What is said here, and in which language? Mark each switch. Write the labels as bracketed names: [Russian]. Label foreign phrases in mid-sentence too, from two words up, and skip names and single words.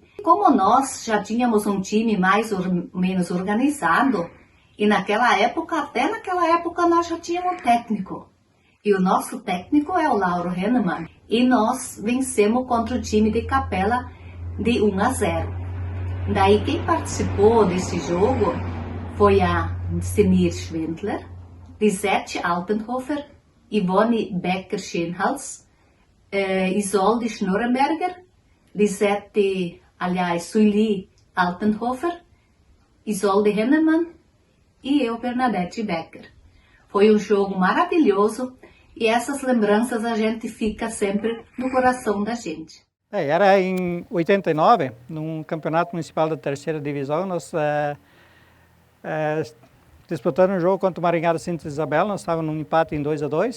[Portuguese] Como nós já tínhamos um time mais ou menos organizado, e até naquela época nós já tínhamos um técnico. E o nosso técnico é o Lauro Hennemann. E nós vencemos contra o time de Capela de 1-0. Daí quem participou desse jogo foi a Semir Schwindler, Lisette Altenhofer, Yvonne Becker-Schenhals, Isolde Schnurrenberger, Sueli Altenhofer, Isolde Hennemann e eu, Bernadette Becker. Foi um jogo maravilhoso e essas lembranças a gente fica sempre no coração da gente. Era em 89, num campeonato municipal da 3ª divisão, nós disputando um jogo contra o Maringá da Santa Isabel, nós estávamos num empate em 2-2.